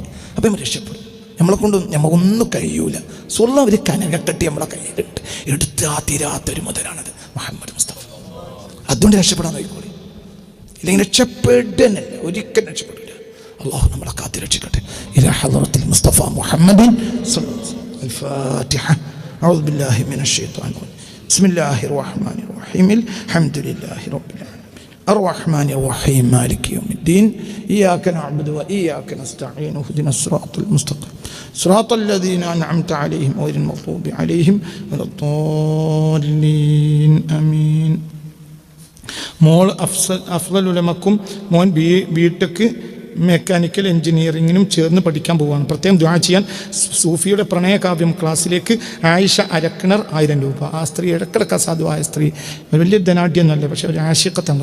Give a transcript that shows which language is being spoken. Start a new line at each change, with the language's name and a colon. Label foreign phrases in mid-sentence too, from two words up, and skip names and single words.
Malayalam: അപ്പം നമ്മൾ രക്ഷപ്പെടും. നമുക്കൊന്നും കഴിയൂല. സുള്ള ഒരു കനകക്കെട്ടി നമ്മളെ കയ്യിലിട്ട് എടുത്ത് ആ തീരാത്തൊരു മുതലാണത് മുഹമ്മദ് മുസ്തഫ. അതുകൊണ്ട് രക്ഷപ്പെടാൻ നോക്കിക്കോളി. ഇല്ലെങ്കിൽ രക്ഷപ്പെടുന്നില്ല, ഒരിക്കലും രക്ഷപ്പെടില്ല. അള്ളാഹു നമ്മളെ കാത്തി രക്ഷിക്കട്ടെ.
Arabic: إلى حضرة المصطفى محمد الفاتحة. أعوذ بالله من الشيطان الرجيم. بسم الله الرحمن الرحيم. الحمد لله رب العالمين الرحمن الرحيم مالك يوم الدين. إياك نعبد وإياك نستعين. اهدنا الصراط المستقيم صراط الذين أنعمت عليهم غير المغضوب عليهم ولا الضالين. آمين.
Malayalam: മോൾ അഫ്ളലുലമക്കും മോൻ
English: B.Tech mechanical engineering
Malayalam: ചേർന്ന് പഠിക്കാൻ പോവുകയാണ്. പ്രത്യേകം ദുആ ചെയ്യാൻ. സൂഫിയുടെ പ്രണയകാവ്യം ക്ലാസ്സിലേക്ക് ആയിഷ അരക്കിണർ 1000 രൂപ. ആ സ്ത്രീ ഇടക്കിടക്ക് അസാധുവായ സ്ത്രീ, വലിയ ധനാഢ്യമൊന്നുമല്ല, പക്ഷെ ഒരു ആശിക്കത്താണ്.